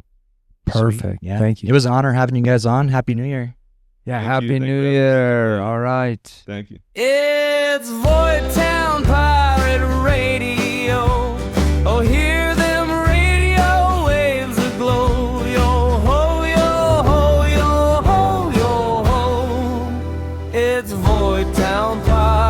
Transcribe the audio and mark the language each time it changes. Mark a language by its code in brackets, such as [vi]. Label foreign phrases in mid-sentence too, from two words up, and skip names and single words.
[en] Perfect. Sweet. Yeah. Thank you. It was an honor having you guys on. Happy New Year. Yeah, Thank Happy you. Thank New you. Year. All right. Thank you. It's Voidtown Pirate Radio. Oh, hear them radio waves aglow. Yo ho, yo ho, yo ho, yo ho. It's Voidtown Pirate.